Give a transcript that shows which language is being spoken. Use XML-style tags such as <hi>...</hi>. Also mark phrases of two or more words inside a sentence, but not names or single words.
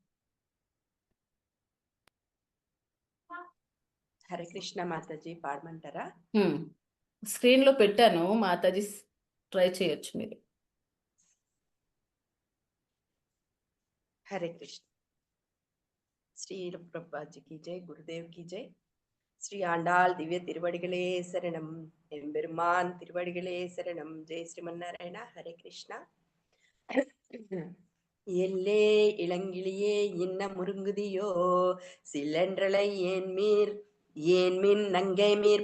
<te>హరే కృష్ణ మాతాజీ, పాడమంటారా? స్క్రీన్లో పెట్టాను మాతాజీ, ట్రై చేయొచ్చు మీరు. హరే కృష్ణ.</te> <hi>श्री प्रभुपाद की जय, गुरुदेव की जय.</hi> <ta>ஸ்ரீ ஆண்டாள் திவ்ய திருவடிகளே சரணம், எம்பெருமான் திருவடிகளே சரணம். ஜெய் ஸ்ரீமன்னாராயணா. ஹரே கிருஷ்ணா. எல்லே இளங்கிளியே இன்ன முருங்குதியோ, சில்லென்றலை ஏன்மின் நங்கை மீர்</ta>